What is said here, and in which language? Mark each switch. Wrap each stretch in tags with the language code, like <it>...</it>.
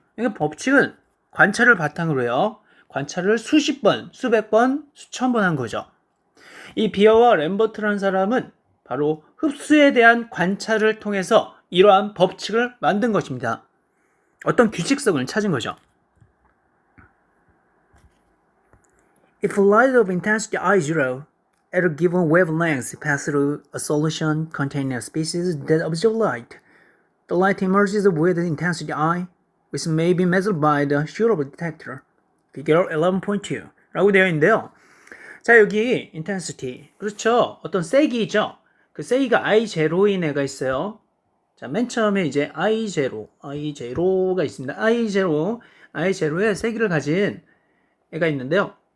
<ko>그러니까 법칙은 관찰을 바탕으로 해요. 관찰을 수십 번, 수백 번, 수천 번 한 거죠. 이 비어와 램버트라는 사람은 바로 흡수에 대한 관찰을 통해서 이러한 법칙을 만든 것입니다. 어떤 규칙성을 찾은 거죠.</ko> <en>If light of intensity I0 at a given wavelength passes through a solution containing a species that absorbs light, the light emerges with intensity I, which may be measured by the Schurter detector.</en> <ko>Figure 11.2 라고 되어 있는데요. 자, 여기 intensity, 그렇죠. 어떤 세기죠. 그 세기가 I0인 애가 있어요. 자, 맨 처음에 이제 I0가 있습니다. I0의 세기를 가진 애가 있는데요.</ko>